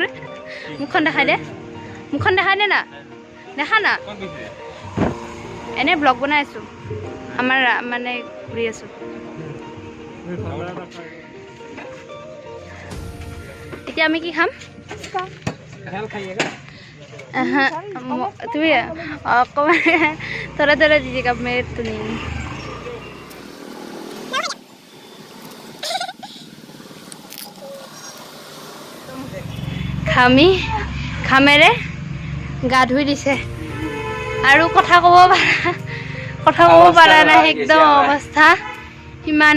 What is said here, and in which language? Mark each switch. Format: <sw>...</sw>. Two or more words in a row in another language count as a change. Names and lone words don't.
<as>মুখখন দেখাই দে না, দেখা না, এনে ব্লগ বনাই আছোঁ, আমাৰ মানে ঘূৰি আছোঁ। এতিয়া আমি কি খাম? তুমি অকণমান</as> <hi>थोड़ा दीजिएगा, मैं तो नहीं।</hi> <as>খামেৰে গা ধুই দিছে আৰু কথা ক'ব পাৰা নাই, একদম অৱস্থা সিমানে।</as>